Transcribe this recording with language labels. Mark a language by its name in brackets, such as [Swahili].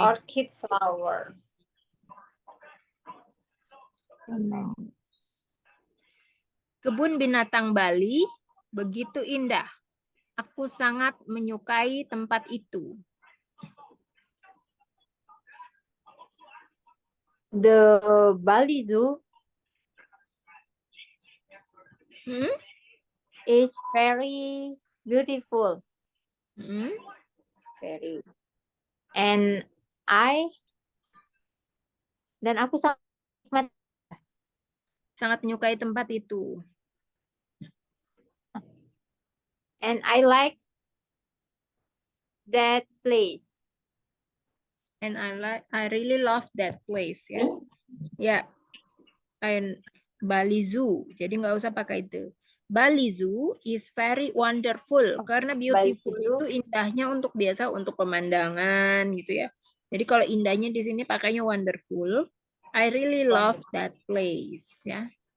[English] Orchid flower. [Indonesian] Kebun binatang Bali begitu indah. Aku sangat menyukai tempat itu. [English] The Bali Zoo is very beautiful. Very. And aku [Indonesian] sangat menyukai tempat itu. [English] And I like that place. And I really love that place ya. Ya. And Bali Zoo. [Indonesian] Jadi nggak usah pakai itu. [English] Bali Zoo is very wonderful. [Indonesian] Karena beautiful itu indahnya untuk biasa untuk pemandangan gitu ya. Jadi kalau indahnya di sini pakainya wonderful. [English] I really love that place ya.